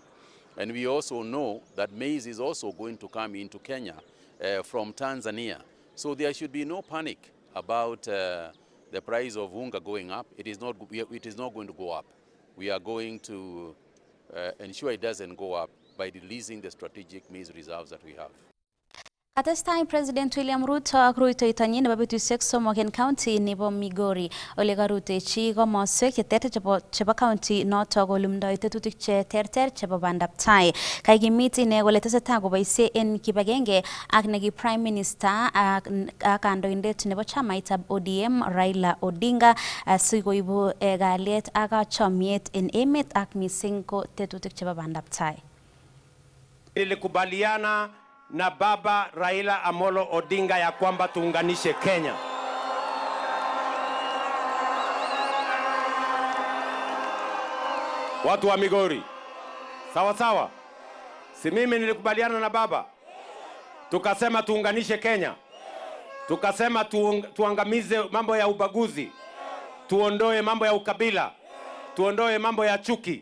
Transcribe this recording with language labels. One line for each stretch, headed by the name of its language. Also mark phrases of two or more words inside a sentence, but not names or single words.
English: And we also know that maize is also going to come into Kenya from Tanzania. So there should be no panic about the price of unga going up. It is not going to go up. We are going to ensure it doesn't go up by releasing the strategic maize reserves that we have.
Kalenjin: Atestai President William Ruto ak rutoitonyi nebo betusiek somok en county nebo Migori ole karutechi komoswek cheterter chebo county noto kolumdoi tetutik cheterter chebo bandaptai. Kaikimit ine kole tesetai koboisie en kibagenge ak neki Prime Minister ak kandoindet nebo chamaitab ODM Raila Odinga sikoibu kalyet ak chomiet en emet ak mising ko tetutik chebo bandaptai.
Swahili: Nilikubaliana na baba Raila Amolo Odinga ya kwamba tuunganishe Kenya. Watu wa Migori, sawa sawa. Si mimi nilikubaliana na baba, tukasema tuunganishe Kenya, tukasema tuangamize mambo ya ubaguzi, tuondoe mambo ya ukabila, tuondoe mambo ya chuki.